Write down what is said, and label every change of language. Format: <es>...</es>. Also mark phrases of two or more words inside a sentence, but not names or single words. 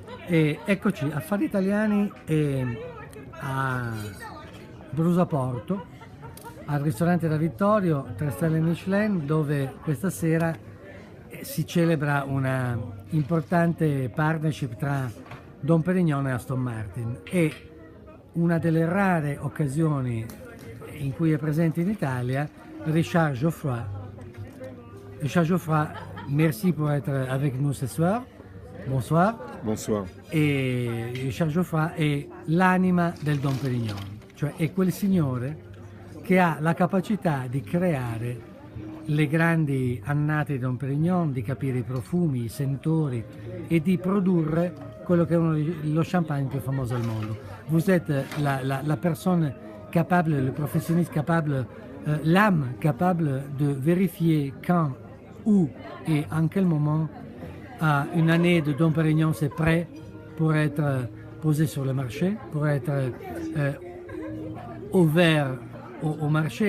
<it>E eccoci, Affari Italiani a Brusaporto, al ristorante da Vittorio, 3 stelle Michelin, dove questa sera si celebra una importante partnership tra Dom Pérignon e Aston Martin. E una delle rare occasioni in cui è presente in Italia Richard Geoffroy.</it> <fr>Richard Geoffroy, merci pour être avec nous ce soir. Bonsoir. Bonsoir.</fr> <it>E Richard Geoffroy è l'anima del Dom Pérignon, cioè è quel signore che ha la capacità di creare le grandi annate di Dom Pérignon, di capire i profumi, i sentori e di produrre quello che è lo champagne più famoso al mondo.</it> <fr>Vous êtes la personne capable, le professionniste capable, l'âme capable de vérifier quand, où et en quel moment une année de Dom Pérignon c'est prêt pour être posée sur le marché, pour être ouvert au marché.</fr>